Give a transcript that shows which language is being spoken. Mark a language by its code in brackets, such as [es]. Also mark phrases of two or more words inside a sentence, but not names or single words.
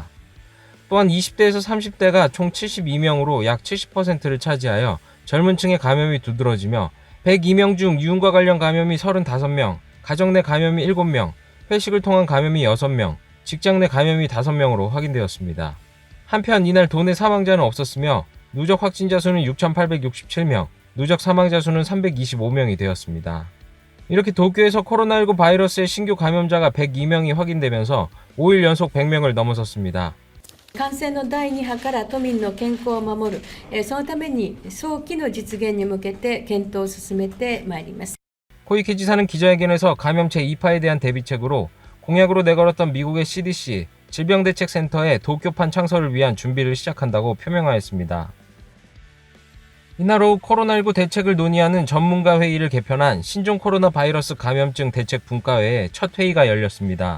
[ko] 또한 20대에서 30대가 총 72명으로 약 70%를 차지하여 젊은 층의 감염이 두드러지며 102명 중 유흥과 관련 감염이 35명, 가정 내 감염이 7명, 회식을 통한 감염이 6명, 직장 내 감염이 5명으로 확인되었습니다. 한편 이날 도내 사망자는 없었으며 누적 확진자 수는 6,867명, 누적 사망자 수는 325명이 되었습니다. 이렇게 도쿄에서 코로나19 바이러스의 신규 감염자가 102명이 확인되면서 5일 연속 100명을 넘어섰습니다. [ja] 感染の第2波から都民の健康を守る、そのために早期の実現に向けて検討を進めてまいります。 [ko] 코이케 지사는 기자회견에서 감염 제2파에 대한 대비책으로 공약으로 내걸었던 미국의 CDC 질병대책센터의 도쿄판 창설을 위한 준비를 시작한다고 표명하였습니다. 이날 오후 코로나19 대책을 논의하는 전문가 회의를 개편한 신종 코로나 바이러스 감염증 대책 분과회의 첫 회의가 열렸습니다.